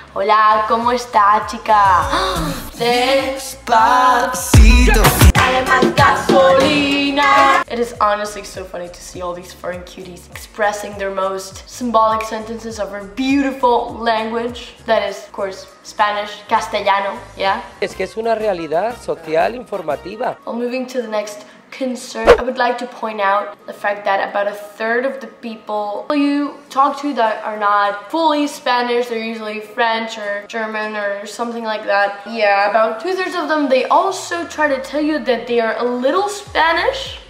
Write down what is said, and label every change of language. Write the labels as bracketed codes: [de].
[es] Hola, ¿cómo está, chica? Despacito. Dale más gasolina. [en] It is honestly so funny to see all these foreign cuties expressing their most symbolic sentences of our beautiful language. That is, of course, Spanish, Castellano, yeah? [es] Es que es una realidad social informativa. [en] Well, moving to the next concern, I would like to point out the fact that about 1/3 of the people you talk to that are not fully Spanish, they're usually French or German or something like that. Yeah, about 2/3 of them, they also try to tell you that they are a little Spanish.